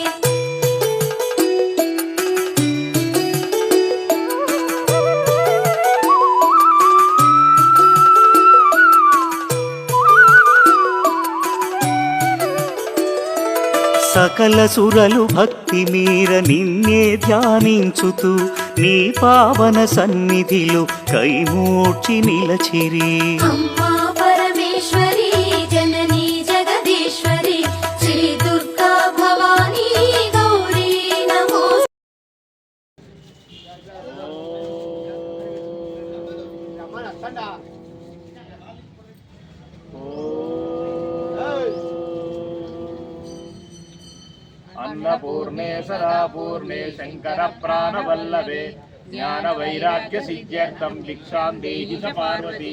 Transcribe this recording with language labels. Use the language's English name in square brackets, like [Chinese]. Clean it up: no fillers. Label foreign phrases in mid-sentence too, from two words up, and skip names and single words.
[Telugu] సకల సురలు భక్తి మీర నిన్నే ధ్యానించుతూ నీ పావన సన్నిధిలో కైమూర్చి నిలచిరి. అమ్మా పరమేశ్వరి జననీ జగదీశ్వరి శ్రీ దుర్గా భవానీ గౌరీ నమోస్తుతే. [Sanskrit] अन्नपूर्णे सदापूर्णे शंकर प्राणवल्लभे ज्ञान वैराग्य सिद्ध्यर्थं भिक्षां देहि च पार्वती.